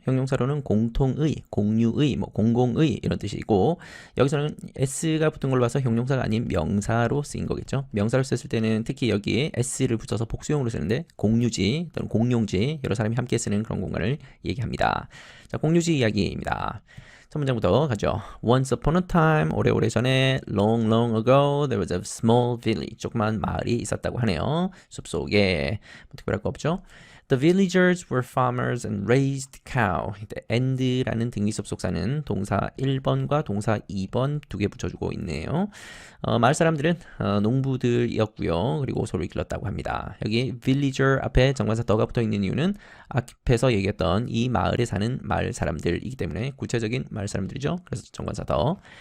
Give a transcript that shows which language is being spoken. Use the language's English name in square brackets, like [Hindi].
[Korean] 형용사로는 공통의, 공유의, 공공의 이런 뜻이 있고, 여기서는 s가 붙은 걸로 봐서 형용사가 아닌 명사로 쓰인 거겠죠. 명사로 썼을 때는 특히 여기에 s를 붙여서 복수형으로 쓰는데 공유지 또는 공용지, 여러 사람이 함께 쓰는 그런 공간을 얘기합니다. 자, 공유지 이야기입니다. 첫 문장부터 가죠. [English] Once upon a time, [Korean] 오래오래 전에, [English] long, long ago, there was a small village. [Korean] 조그만 마을이 있었다고 하네요. 숲속에. 뭐 특별할 거 없죠? [English] The villagers were farmers and raised cow. [Korean] and라는 등기 접속사는 동사 1번과 동사 2번 두 개 붙여주고 있네요. 마을 사람들은 농부들이었고요. 그리고 소를 길렀다고 합니다. 여기 villager 앞에 정관사 더가 붙어 있는 이유는 앞에서 얘기했던 이 마을에 사는 마을 사람들이기 때문에 구체적인 마을 사람들이죠. 그래서 정관사 더.